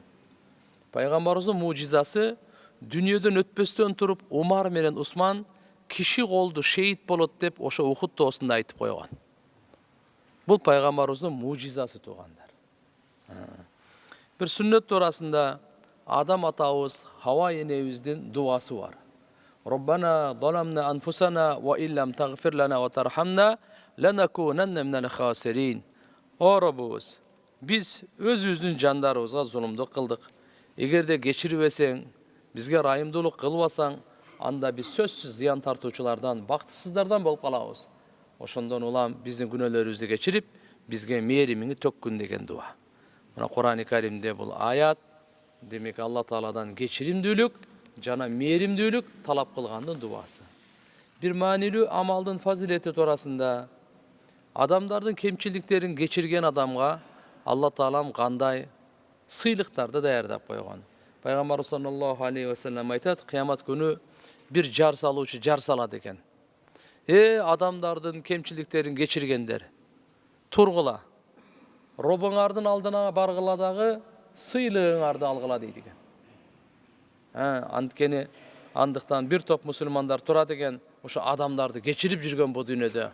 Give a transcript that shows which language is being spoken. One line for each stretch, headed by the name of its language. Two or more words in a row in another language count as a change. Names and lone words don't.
Kyrgyz: Пайгамбарыбыздын мужизасы дүнүйөдөн өтпөстөн туруп Умар менен Усман киши колду шейит болот деп ошо Ухуд тоосунда айтып койгон. Бул пайгамбарыбыздын мужизасы туугандар. Бир сүннөт туурасында Адам атабыз, Хава энебиздин дуасы бар.
Arabic: ربنا ظلمنا أنفسنا وإن لم تغفر لنا وترحمنا لنكونن من الخاسرين.
Kyrgyz: О Роббубуз, биз өзүбүздүн жандарыбызга зулумдук кылдык. Эгерде кечирбесең, бизге райымдуулук кылбасаң, анда биз сөзсүз зыян тартуучулардан, бактысыздардан болуп калабыз. Ошондон улам биздин күнөөлөрүбүздү кечирип, бизге мээримиңи төккүн деген дуа. Мына Кур'ан-ы Каримде бул аят, демек Алла Тааладан кечиримдүүлүк жана мээримдүүлүк талап кылгандын дуасы. Бир маанилүү амалдын фазилети туурасында адамдардын кемчиликтерин кечирген адамга Алла Таалам кандай сыйлыктарды даярдап койгон. Пайгамбар
Arabic: صلى الله عليه وسلم
Kyrgyz: айтат, кыямат күнү бир жар салуучу жар салат экен. Адамдардын кемчиликтерин кечиргендер, тургула. Робоңардын алдына баргыла дагы сыйлыгыңарды алгыла дейт экен. Анткени андыктан бир топ мусулмандар турат экен, ошо адамдарды кечирип жүргөн бу дүйнөдө.